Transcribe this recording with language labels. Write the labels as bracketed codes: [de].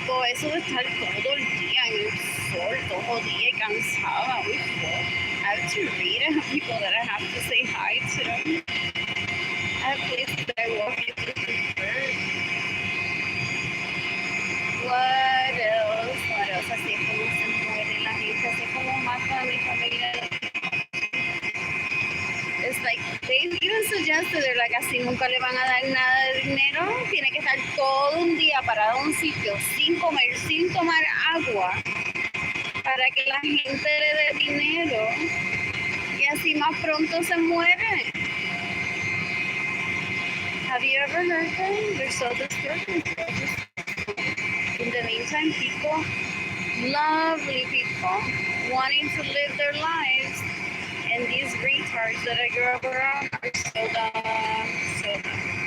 [es] Eso de estar todo el día en el sol, todo el día cansada. [en] I have to read. I have people that I have to say hi to. I have places that I walk into. What else? What else? [es] Así es como se muere la gente, así es como mata a mi familia. [en] It's like, they even suggested, they're like, [es] así nunca le van a dar nada de dinero, tiene que estar todo un día parado en un sitio, sin comer, sin tomar agua, para que la gente le dé dinero, y así más pronto se muere. [en] Have you ever heard them? They're so discouraging. In the meantime, people, lovely people, wanting to live their lives, and these retards that I grew up around are so dumb, so dumb.